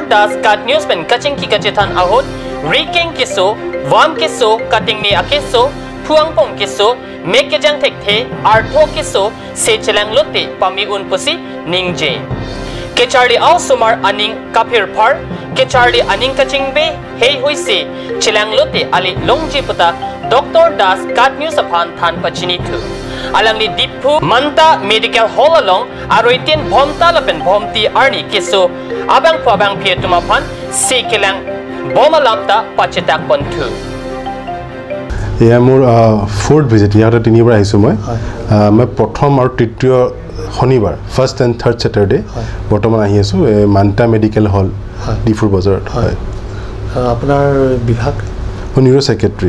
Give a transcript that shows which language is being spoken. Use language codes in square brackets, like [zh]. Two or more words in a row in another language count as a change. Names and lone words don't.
[mjw] Das kat news pen kaching kikachithan ahot riking kiso vam kiso kating ni akiso puang pong kiso mekejang thekte artho kiso se chelang lote pami un pusi ningje ke charli au sumar aning kapir par ke charli aning kaching be hey hoise chelang lote ali longji puta Dr. Das kat news aphan than pachini thu alang ni diphu manta medical hall along aroitin bhomta lapen bhomti arni kiso abang pabang phe tumaphan sekelang bomalamta pachetak ponthu [as] মোৰ [en] fourth visit [as] ইয়াতে তিনিবাৰ আহিছো মই প্ৰথম আৰু তৃতীয় শনিবাৰ [en] first and third Saturday [as] বৰ্তমান আহি আছো মান্তা মেডিকেল হল ডিফুৰ বজাৰত হয় আপোনাৰ বিভাগ [en] neuro secretary